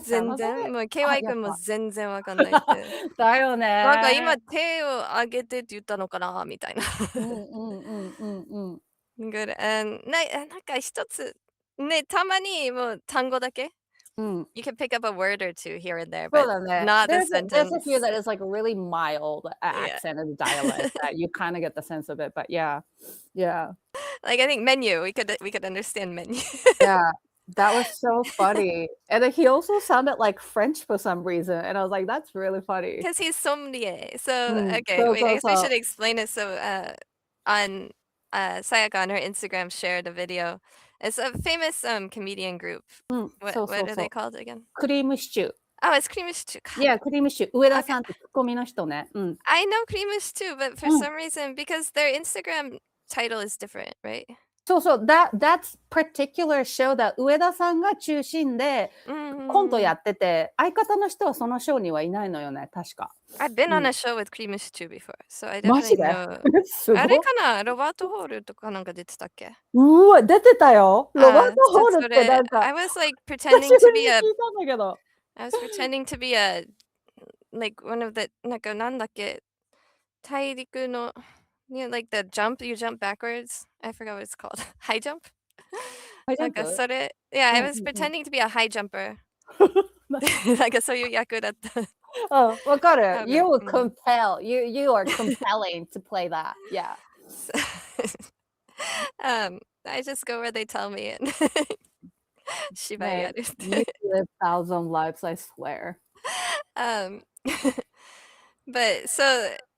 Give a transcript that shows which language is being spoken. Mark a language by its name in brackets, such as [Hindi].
[Japanese] 全然、もう KY 君も全然わかんないって。だよね。なんか今手を上げてって言ったのかなみたいな。 [English] Good. [Japanese] なんか一つ、ね、たまにもう単語だけ [English] You can pick up a word or two here and there, but not the sentence. There's a few that is like really mild accent and dialect that you kind of get the sense of it, but yeah. Like I think menu, we could understand menu. Yeah, that was so funny. And then he also sounded like French for some reason, and I was like, that's really funny. Because he's sommelier. So okay, wait, I guess we should explain it. So on Sayaka on her Instagram shared a video. It's a famous comedian group. What are they called again? [Japanese] クリームシチュー。 [English] Oh, it's cream stew. [Japanese] Yeah, クリームシチュー。上田さんってツッコミの人ね。 [English] I know cream stew, but for some reason, because their Instagram title is different, right? [Japanese] そうそう、 [English] that's particular show that [Japanese] 上田さんが中心でコントやってて、相方の人はそのショーにはいないのよね、確か。 [English] I've been on a show with cream stew before, so I definitely know. [Japanese] あれかなロバート・ホールとかなんか出てたっけうわ、出てたよ。ロバート・ホールってなんか。 [English] I was like pretending to be a... I was pretending to be a... like one of the... [Japanese] なんかなんだっけ大陸の... [English] You know, like the jump, you jump backwards. I forgot what it's called. High jump? Like a yeah, I was pretending to be a high jumper. [Japanese] なんかそういう役だった。わかる。 [English] You will compel. You are compelling to play that. Yeah. I just go where they tell me and [Japanese] 芝居やるって。 [English] You live 1,000 lives, I swear. But so...